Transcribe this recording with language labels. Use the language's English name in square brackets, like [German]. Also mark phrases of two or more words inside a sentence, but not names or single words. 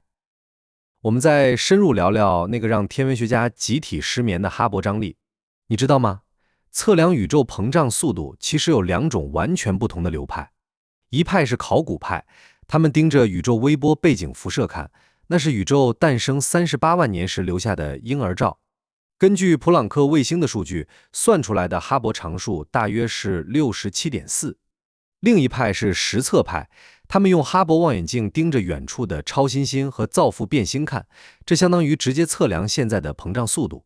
[Chinese] 我們再深入聊聊那個讓天文學家集體失眠的哈勃張力。你知道嗎？測量宇宙膨脹速度其實有兩種完全不同的流派。一派是考古派，他們盯着宇宙微波背景辐射看，那是宇宙誕生38萬年時留下的嬰兒照。根據普朗克衛星的數据算出來的哈勃常數大約是 67.4。另一派是实測派，他們用哈勃望遠鏡盯着遠處的超新星和造父變星看，這相當於直接測量現在的膨脹速度。